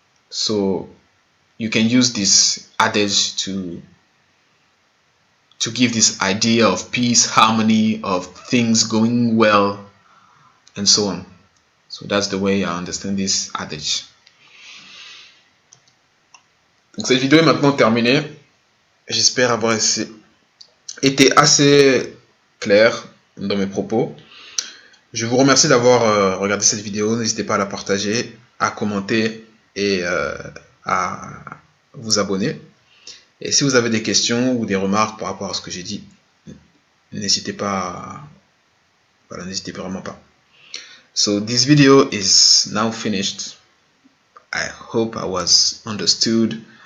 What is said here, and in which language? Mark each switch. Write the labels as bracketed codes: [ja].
[en] So you can use this adage to give this idea of peace, harmony, of things going well, and so on. So that's the way I understand this adage. [fr] Donc cette vidéo est maintenant terminée. J'espère avoir été assez clair dans mes propos. Je vous remercie d'avoir regardé cette vidéo. N'hésitez pas à la partager, à commenter et à vous abonner. Et si vous avez des questions ou des remarques par rapport à ce que j'ai dit, n'hésitez pas, voilà, n'hésitez vraiment pas. [en] So this video is now finished. I hope I was understood.